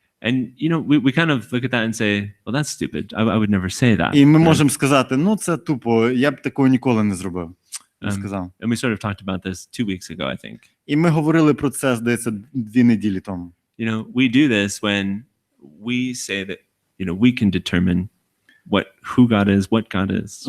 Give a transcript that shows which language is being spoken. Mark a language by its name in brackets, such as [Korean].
[English] And you know, we kind of look at that and say, well, that's stupid. I would never say that. [Ukrainian] І ми можемо сказати, ну це тупо, я б такого ніколи не зробив. Він сказав. [English] And we sort of talked about this 2 weeks ago, I think. [Ukrainian] І ми говорили про це, здається, 2 неділі тому. [English] You know, we do this when we say that, you know, we can determine who God is, what God is.